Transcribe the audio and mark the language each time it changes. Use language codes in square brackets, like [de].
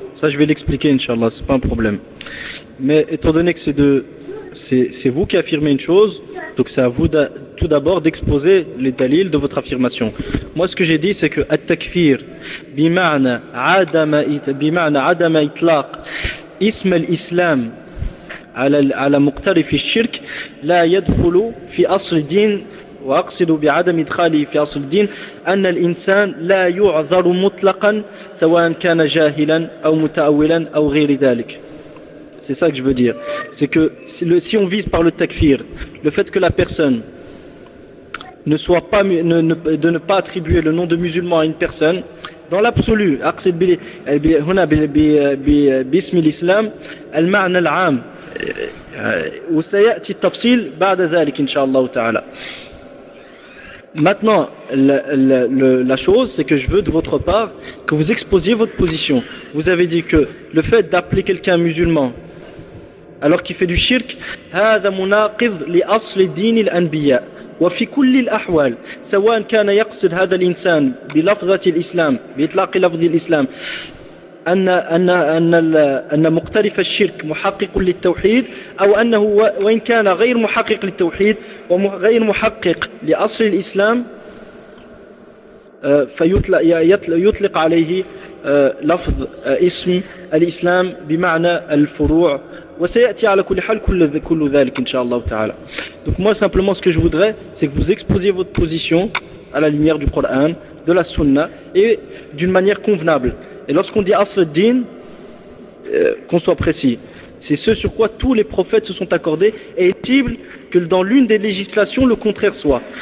[fr] Ça je vais l'expliquer inshallah, c'est pas un problème. Mais étant donné que c'est vous qui affirmez une chose, donc c'est à vous tout d'abord d'exposer les dalils de votre affirmation. Moi ce que j'ai dit c'est que [ar] at-takfir bima'na adama itlaq اسم الإسلام على مقترف الشرك لا يدخل في أصل الدين، وأقصد بعدم إدخاله في أصل الدين أن الإنسان لا يعذر مطلقا سواء كان جاهلا أو متأولا أو غير ذلك. [fr] C'est ça que je veux dire. C'est que si on vise par le takfir, le fait que la personne ne soit pas, de ne pas attribuer le nom de musulman à une personne, dans l'absolu, maintenant, la chose, c'est que je veux de votre part que vous exposiez votre position. Vous avez dit que le fait d'appeler quelqu'un musulman alors qu'il fait du shirk, [ar] هذا مناقض لأصل دين الأنبياء وفي كل الأحوال سواء كان يقصد هذا الإنسان بلفظة الإسلام بإطلاق لفظ الإسلام أن أن أن أن مقترف الشرك محقق للتوحيد أو أنه وإن كان غير محقق للتوحيد وغير محقق لأصل الإسلام فيطلق عليه لفظ اسم الإسلام بمعنى الفروع. [fr] Donc moi simplement ce que je voudrais, c'est que vous exposiez votre position à la lumière du Coran, de la Sunna, et d'une manière convenable. Et lorsqu'on dit Asl al-Din, qu'on soit précis, c'est ce sur quoi tous les prophètes se sont accordés, et est-il que dans l'une des législations le contraire soit.